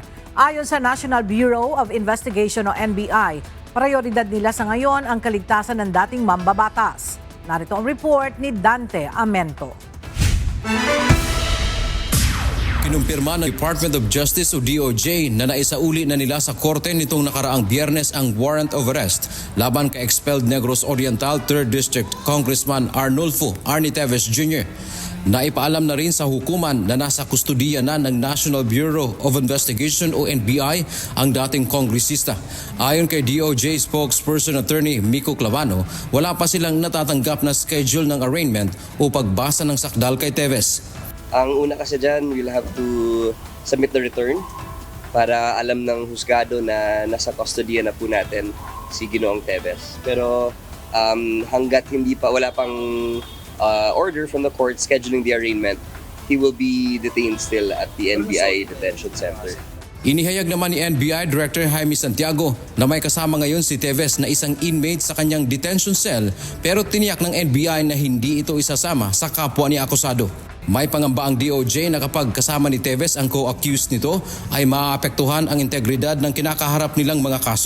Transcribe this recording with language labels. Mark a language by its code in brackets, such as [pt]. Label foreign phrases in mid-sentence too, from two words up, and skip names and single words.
[tl] Ayon sa National Bureau of Investigation o NBI, prioridad nila sa ngayon ang kaligtasan ng dating mambabatas. Narito ang report ni Dante Amento. Kinumpirma ng Department of Justice o DOJ na naisauli na nila sa korte nitong nakaraang Biyernes ang [en] warrant of arrest [tl] laban kay expelled Negros Oriental 3rd District Congressman Arnolfo Arnie Teves Jr. Naipaalam na rin sa hukuman na nasa kustudiya na ng National Bureau of Investigation o NBI ang dating kongresista. Ayon kay [en] DOJ spokesperson [tl] attorney Miko Clavano, wala pa silang natatanggap na schedule ng arraignment o pagbasa ng sakdal kay Teves. Ang una kasi dyan, [en] we'll have to submit the return [tl] para alam ng husgado na nasa [en] custody na [tl] po natin si Ginoong Teves. Pero hanggat wala pang [en] order from the court scheduling the arraignment, he will be detained still at the NBI Detention Center. Inihayag naman ni NBI Director Jaime Santiago na may kasama ngayon si Teves na isang inmate sa kanyang detention cell pero tiniyak ng NBI na hindi ito isasama sa kapwa ni akusado. May pangamba ang DOJ na kapag kasama ni Teves ang co-accused nito ay maaapektuhan ang integridad ng kinakaharap nilang mga kaso.